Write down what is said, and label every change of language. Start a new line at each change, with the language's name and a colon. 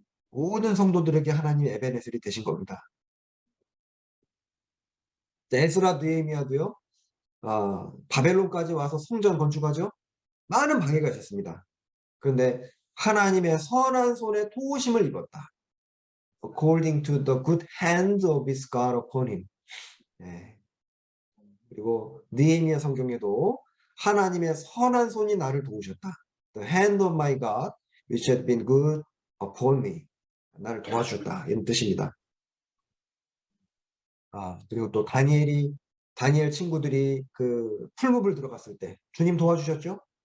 Korean: 모든 성도들에게 하나님의 에베네셀이 되신 겁니다. 에스라 느헤미야도요, 바벨론까지 와서 성전 건축하죠. 많은 방해가 있었습니다. 그런데 하나님의 선한 손에 도우심을 입었다.
English: According to the good hand of his God upon him.
Korean: 네. 그리고 느헤미야 성경에도 하나님의 선한 손이 나를 도우셨다.
English: The hand of my God, which had been good upon me.
Korean: 나를 도와주셨다. 이런 뜻입니다. 그리고 또 다니엘 친구들이 그 풀무불 들어갔을 때 주님 도와주셨죠?